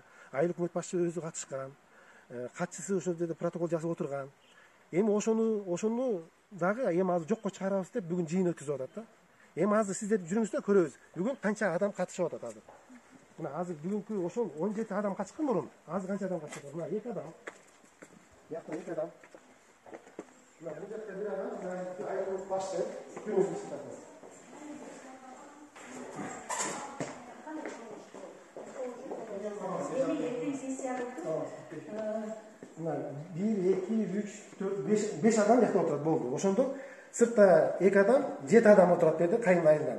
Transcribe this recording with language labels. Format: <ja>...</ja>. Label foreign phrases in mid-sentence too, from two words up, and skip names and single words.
<ky>Айыл өкмөт башчысы өзү катышкан. Катчысы ошол жерде протокол жазып отурган. Эми ошону дагы эми азыр жокко чыгарабыз деп бүгүн жыйын өткөзүп атат да. Эми азыр сиздер жүрүңүздөр көрөбүз. Бүгүн канча адам катышып атат азыр. Мына азыр бүгүнкү ошол 17 адам катышкан мурун. Азыр канча адам катышып атат? Мына 2 адам. Бу жакта 2 адам. Мына бу жакта бир адам, мына айыл өкмөт башчысы. Көрүңүз сиздер. Мына 1, 2, 3, 4, 5 адам жакта отурат болду. Ошондо сыртта 2 адам, 7 адам отурат деди Кайың айылынан.</ky>